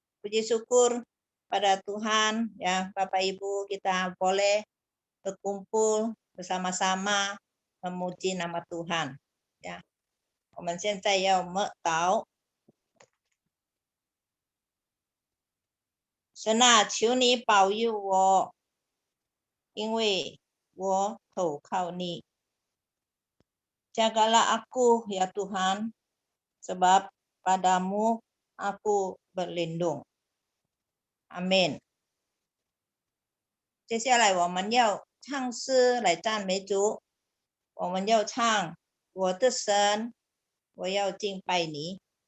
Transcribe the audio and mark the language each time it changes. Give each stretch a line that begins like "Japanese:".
Indonesian: Puji syukur pada Tuhan ya, Bapak Ibu kita boleh berkumpul bersama-sama memuji nama Tuhan ya.
Chinese: 我们现在要默祷，神啊，求你保佑我，因为我投靠你。
Indonesian: Jagalah aku ya Tuhan, sebab padamu aku berlindung.
Chinese: 阿们。接下来我们要唱诗来赞美主，我们要唱我的神，我要敬拜你。